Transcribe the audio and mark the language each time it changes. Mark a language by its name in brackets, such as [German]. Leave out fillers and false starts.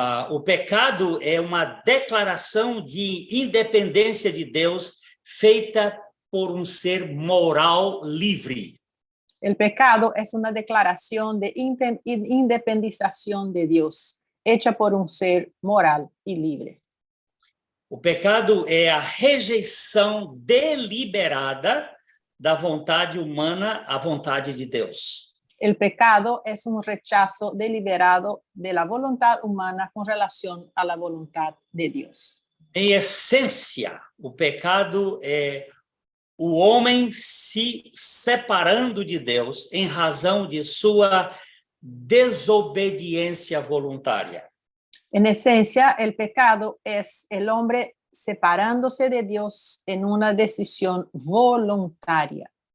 [Portuguese] O pecado é uma declaração de independência de Deus feita por ser moral livre. [Spanish] El pecado es una declaración de independización de Dios, hecha por un ser moral y libre. [Portuguese] O pecado é a rejeição deliberada da vontade humana à vontade de Deus. [Spanish] El pecado es un rechazo deliberado de la voluntad humana con relación a la voluntad de Dios. [Portuguese] Em essência, o pecado é o homem se separando de Deus em razão de sua desobediência voluntária. [Spanish] En esencia, el pecado es el hombre separándose de Dios en una decisión voluntaria.